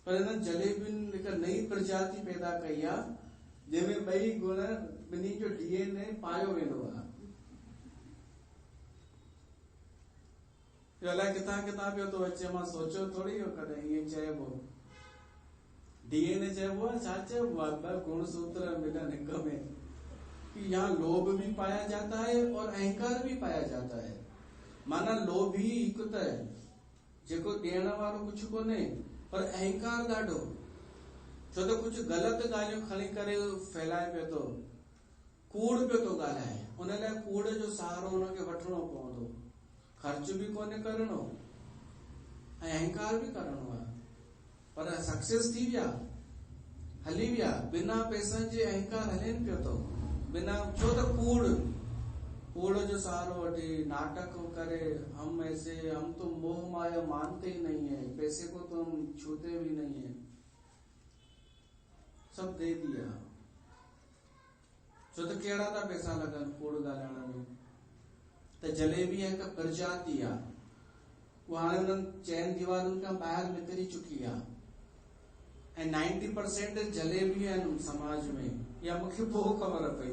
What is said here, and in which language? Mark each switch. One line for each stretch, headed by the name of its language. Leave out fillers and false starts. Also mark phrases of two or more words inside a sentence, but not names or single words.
Sindhi: पर हिन जलेबियुनि हिकु नई प्रजाति पैदा कई आहे जंहिंमें ॿई गुण ॿिन्ही जो DNA पायो वेंदो आहे। अलाए किथां किथां पियो थो अचे, मां सोचियो थोड़ी हो कॾहिं ईअं चइबो। DNA चइबो आहे, छा चइबो आहे, ॿ गुण सूत्र मिलन हिक में,
Hindi: कि यहाँ लोभ भी पाया जाता है और अहंकार भी पाया जाता है।
Sindhi: माना लोभ ही हिकु त जेको ॾियण वारो कुझु कोन्हे, पर अहंकार ॾाढो, छो त कुझु ग़लति ॻाल्हियूं खणी करे फैलाए पियो थो, कूड़ पियो थो ॻाल्हाए, उन लाइ कूड़ जो सहारो हुनखे वठिणो पवंदो, ख़र्च भी कोन्हे करणो ऐं अहंकार भी करणो आहे, पर सक्सेस थी विया, हली विया, बिना पैसनि जे अहंकार हलेनि पियो थो, बिना, छो त कूड़ जो सहारो वठी नाटक करे,
Hindi: हम ऐसे, हम तो मोह माया मानते ही नहीं है, पैसे को तो हम छूते भी नहीं है, सब दे दिया।
Sindhi: छो त कहिड़ा था पैसा लॻनि कूड़ ॻाल्हाइण में। त जलेबी हिकु प्रजाति आहे, उहा हाणे हुननि चइनि दीवारुनि खां ॿाहिरि निकिरी चुकी आहे, ऐं 90% जलेबी आहिनि समाज में, या मूंखे पोइ ख़बर पई।